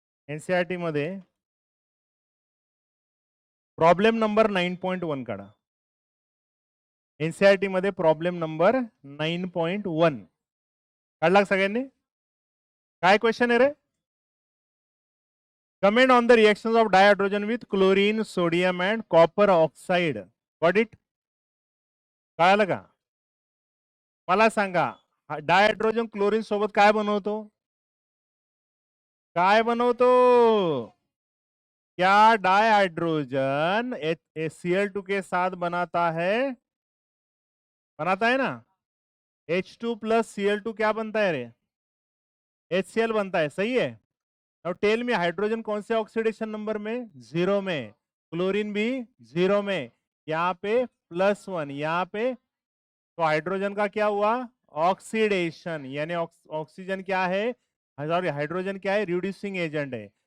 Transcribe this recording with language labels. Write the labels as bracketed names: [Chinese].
[Marathi] NCERT मध्ये problem number 9.1 काढा. NCERT मध्ये प्रॉब्लेम नंबर 9.1 काढला सगळ्यांनी? काय क्वेश्चन आहे रे? [English] Comment on the reactions of dihydrogen with chlorine, sodium and copper oxide. Got it? [Marathi] कळालं का? मला सांगा, डायहायड्रोजन क्लोरीन सोबत काय बनवतो? काय बनवतो? [Hindi] क्या डायहाइड्रोजन Cl2 के साथ बनाता है? बनाता है ना? H2 प्लस Cl2 क्या बनता है रे? HCl बनता है, सही है. अब टेल में हाइड्रोजन कौन से ऑक्सीडेशन नंबर में? 0 में. क्लोरीन भी 0 में. यहाँ पे +1, यहाँ पे, तो हाइड्रोजन का क्या हुआ? ऑक्सीडेशन. यानी ऑक्सीजन क्या है, सॉरी हाइड्रोजन क्या है? रिड्यूसिंग एजेंट है.